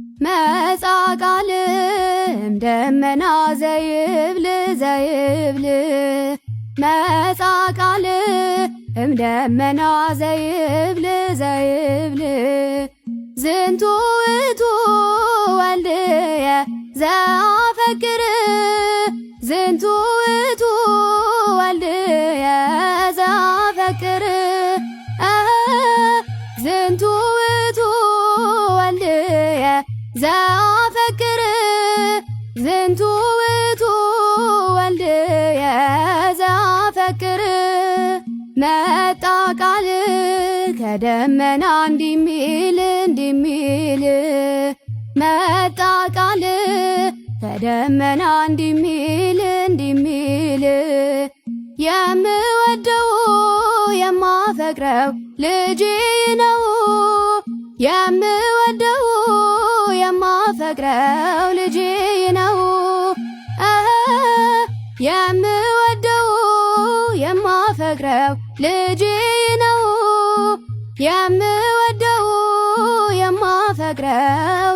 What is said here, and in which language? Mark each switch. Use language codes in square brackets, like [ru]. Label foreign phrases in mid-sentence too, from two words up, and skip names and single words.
[gez] መጻቃልም ደመና ዘይብል ዘይብል መጻቃልም ደመና ዘይብል ዘይብል ዝንቱ ውእቱ ወልድየ ዘአፈቅር ዝንቱ ውእቱ ወልድየ ዘአፈቅር ዝንቱ ውእቱ ወልድየ ዘአፈቅር ዝንቱ ውእቱ ወልድየ ዘአፈቅር [am] መጣ ቃል ከደመና እንዲሚል እንዲሚል መጣ ቃል ከደመና እንዲሚል እንዲሚል የምወደው የማፈቅረው ልጄ ነው የምወደው የማፈቅረው ልጄ ነው የምወደው የማፈቅረው ልጄ ነው የምወደው የማፈቅረው